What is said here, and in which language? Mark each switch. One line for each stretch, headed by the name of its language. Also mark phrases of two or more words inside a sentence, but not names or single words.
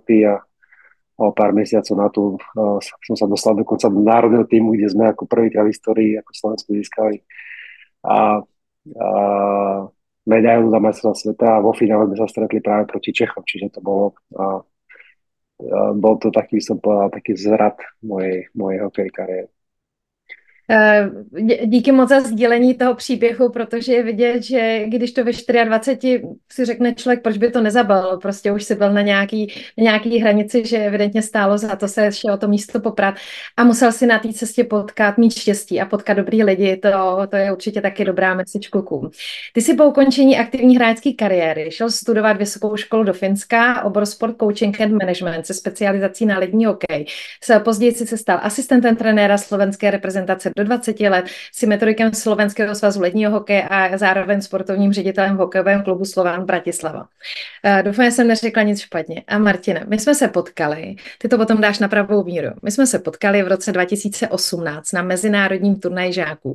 Slovak: a o pár mesiacov na to som sa dostal dokonca do národného týmu, kde sme ako prvýkrát v histórii ako Slovensku získali a medailu za majstrovstvá sveta a vo finále sme sa stretli práve proti Čechom, čiže to bol to taký, som povedal, taký zvrat mojej hokej kariéry.
Czech: Díky moc za sdílení toho příběhu, protože je vidět, že když to ve 24 si řekne člověk, proč by to nezabalil, prostě už si byl na nějaký hranici, že evidentně stálo za to se šel o to místo poprat a musel si na té cestě potkat, mít štěstí a potkat dobrý lidi, to je určitě taky dobrá message klukům. Ty si po ukončení aktivní hráčské kariéry šel studovat vysokou školu do Finska, obor
English: sport coaching and management
Czech: se specializací na lední hokej. Později si se stal asistentem trenéra slovenské reprezentace do 20 let, si metodikem Slovenského svazu ledního hokeje a zároveň sportovním ředitelem v hokejovém klubu Slovan Bratislava. Doufám, že jsem neřekla nic špatně. A Martina, my jsme se potkali, ty to potom dáš na pravou míru, my jsme se potkali v roce 2018 na mezinárodním turnaji žáků.